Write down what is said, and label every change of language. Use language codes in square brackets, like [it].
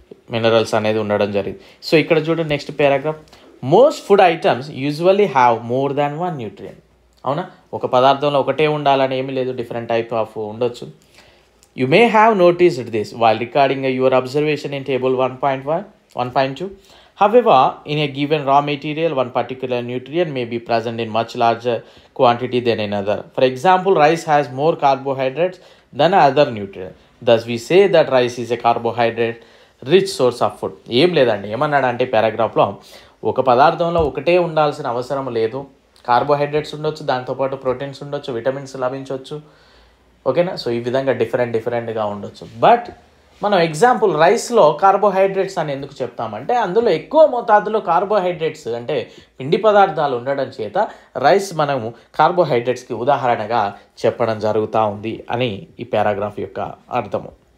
[te] Minerals అనేది ఉండడం జరిగింది. సో ఇక్కడ చూడండి next paragraph. [en] Most food items usually have more than one nutrient. [te] అవునా, ఒక పదార్థంలో ఒకటే ఉండాలని ఏమీ లేదు, డిఫరెంట్ టైప్ ఆఫ్ ఉండొచ్చు. [en] You may have noticed this while recording your observation in table 1.2. However, in a given raw material, one particular nutrient may be present in much larger quantity than another. For example, rice has more carbohydrates than other nutrient. Thus, we say that rice is a carbohydrate-rich source of food. [te] ఏం లేదండి, ఏమన్నాడంటే పారాగ్రాఫ్లో ఒక పదార్థంలో ఒకటే ఉండాల్సిన అవసరం లేదు. Carbohydrates ఉండొచ్చు, దాంతోపాటు ప్రోటీన్స్ ఉండొచ్చు, విటమిన్స్ లభించవచ్చు. ఓకేనా, సో ఈ విధంగా డిఫరెంట్గా ఉండొచ్చు. బట్ మనం ఎగ్జాంపుల్ రైస్లో కార్బోహైడ్రేట్స్ అని ఎందుకు చెప్తామంటే అందులో ఎక్కువ మోతాదులో కార్బోహైడ్రేట్స్ అంటే పిండి పదార్థాలు ఉండడం చేత రైస్ మనము కార్బోహైడ్రేట్స్కి ఉదాహరణగా చెప్పడం జరుగుతూ ఉంది అని ఈ పారాగ్రాఫ్ యొక్క అర్థము.